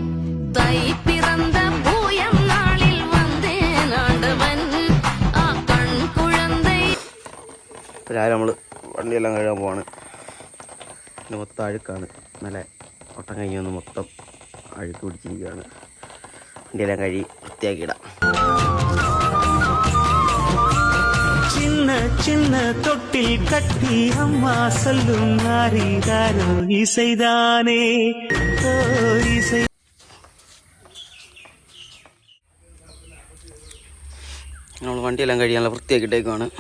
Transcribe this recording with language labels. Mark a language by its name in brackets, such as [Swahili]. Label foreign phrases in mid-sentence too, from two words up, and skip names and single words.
[Malayalam] രാവിലെ നമ്മൾ വണ്ടിയെല്ലാം കഴുകാൻ പോവാണ്. പിന്നെ മൊത്തം അഴുക്കാണ്. നല്ല ഒട്ടം കഴിഞ്ഞ് വന്ന് മൊത്തം അഴുക്ക് പിടിച്ചിരിക്കുകയാണ്. വണ്ടിയെല്ലാം കഴുകി വൃത്തിയാക്കിയിടാം. [Tamil] சின்ன சின்ன தொட்டில் கட்டி அம்மா சொல்லும் ஆரிதாரோ இசைதானே இசை. [Malayalam] നമ്മൾ വണ്ടിയെല്ലാം കഴിയാനുള്ള വൃത്തിയാക്കിയിട്ടേക്കുവാണ്.